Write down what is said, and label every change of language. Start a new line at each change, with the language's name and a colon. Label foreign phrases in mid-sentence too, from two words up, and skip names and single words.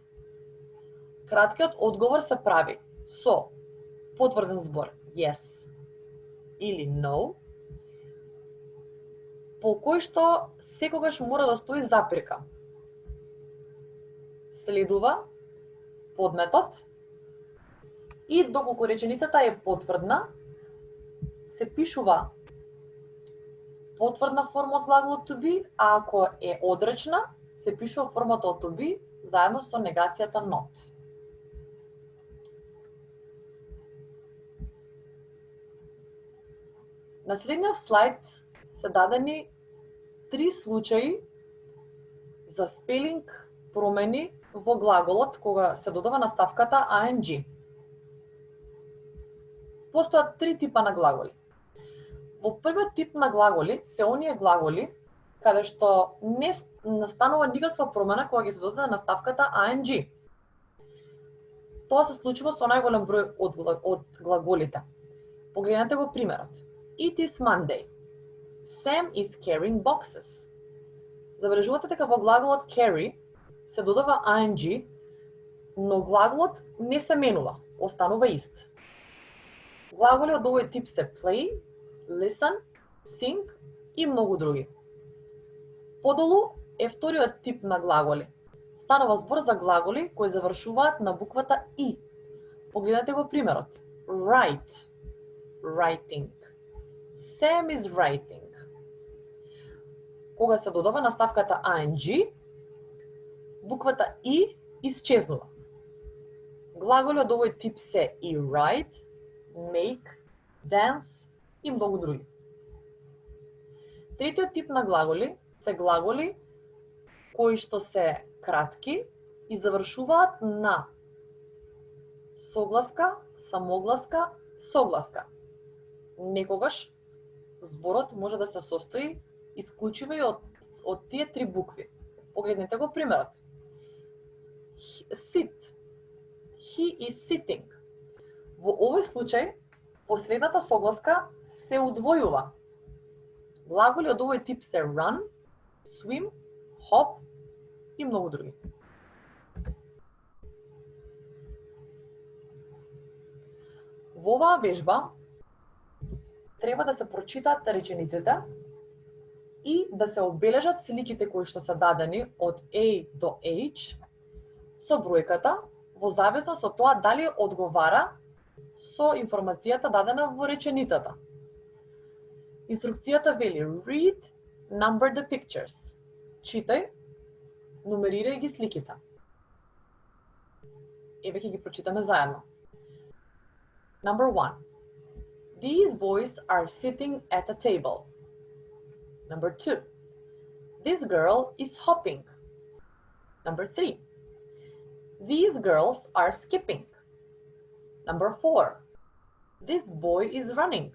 Macedonian: Краткиот одговор се прави со потврден збор Yes или No, по кој што секогаш мора да стои запирка. Следува подметот и доколку реченицата е потврдна, се пишува потврдна форма од глаголот
English: to be,
Macedonian: а ако е одречна, се пише во формата од
English: to be
Macedonian: заедно со негацијата not. На следниот слайд се дадени 3 случаи за спелинг промени во глаголот кога се додава наставката ing. Постојат 3 типа на глаголи. Во првиот тип на глаголи се оние глаголи каде што не настанува никаква промена кога ги се додаде наставката ing. Тоа се случува со најголем број од глаголите. Погледнете го примерот.
English: It is Monday. Sam is carrying boxes.
Macedonian: Забележувате дека во глаголот carry се додава ing, но глаголот не се менува, останува ист. Глаголи од овој тип се
English: play, listen, sing
Macedonian: и многу други. Подолу е вториот тип на глаголи. Станува збор за глаголи кои завршуваат на буквата и. Погледнете го примерот.
English: Write, writing. Sam is writing.
Macedonian: Кога се додава наставката ing, буквата и исчезнува. Глаголи од овој тип се и
English: write, make, dance
Macedonian: и многу други. Третиот тип на глаголи се глаголи кои што се кратки и завршуваат на согласка, самогласка, согласка. Некогаш зборот може да се состои исклучиво и од тие 3 букви. Погледнете го примерот.
English: Sit. He is sitting.
Macedonian: Во овој случај, последната согласка се удвојува. Глаголи од овој тип се
English: run, swim, hop
Macedonian: и многу други. Во оваа вежба треба да се прочитаат речениците и да се обележат сликите кои што се дадени од A до H со бројката во зависност од тоа дали одговара со информацијата дадена во реченицата. Инструкцијата вели
English: read, number the pictures.
Macedonian: Читај, нумерирај ги сликите. Еве ќе ги прочитаме заедно.
English: Number 1. These boys are sitting at a table. Number 2. This girl is hopping. Number 3. These girls are skipping. Number 4. This boy is running.